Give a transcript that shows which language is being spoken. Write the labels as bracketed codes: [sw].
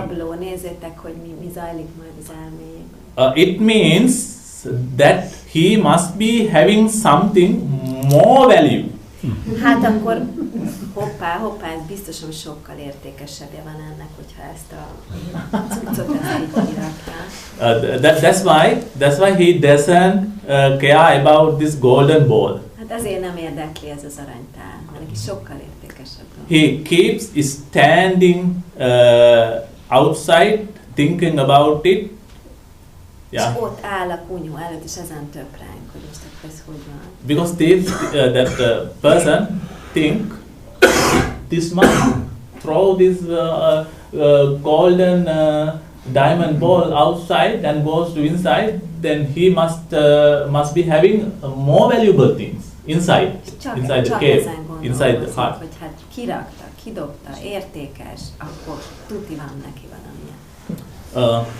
[hu] a rabló, nézzétek, hogy mi zajlik majd az elméjében. [en] It means that he must be having something more value. [hu] Hát akkor hoppá, ez biztos, hogy sokkal értékesebbje van ennek, hogyha ezt a cuccot így kirakták. [en] That's why he doesn't care about this golden ball. [hu] Hát ezért nem érdekli ez az aranytál, mert neki sokkal értékesebb. [en] He keeps standing outside thinking about it. [hu] És ott áll a kunyhó előtt, és ezen töpránk, hogy most akkor ez hogy van. [en] Because that person think this monk throw this golden diamond ball outside and goes to inside, then he must be having more valuable things inside the cave, inside the heart. [hu] Hogy hát kirakta, kidobta, értékes, akkor tuti van neki valamilyen.